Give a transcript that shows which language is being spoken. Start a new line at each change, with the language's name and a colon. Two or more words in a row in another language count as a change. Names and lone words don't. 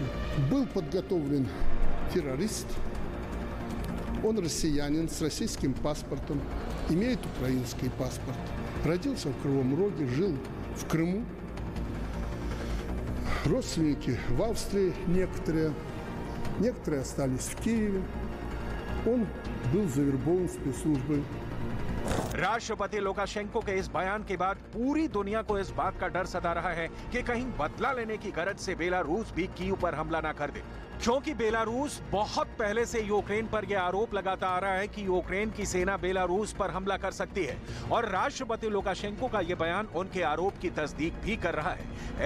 Russian: Был подготовлен террорист. Он россиянин с российским паспортом, имеет украинский паспорт. Родился в Кривом Роге, жил в Крыму. Родственники в Австрии некоторые остались в Киеве. Он был завербован спецслужбой.
Hindi: राष्ट्रपति लुकाशेंको के इस बयान के बाद पूरी दुनिया को इस बात का डर सता रहा है कि कहीं बदला लेने की गरज से बेलारूस भी कीव पर हमला ना कर दे, क्योंकि बेलारूस बहुत पहले से यूक्रेन पर यह आरोप लगाता आ रहा है कि यूक्रेन की सेना बेलारूस पर हमला कर सकती है और राष्ट्रपति लुकाशेंको का यह बयान उनके आरोप की तस्दीक भी कर रहा है।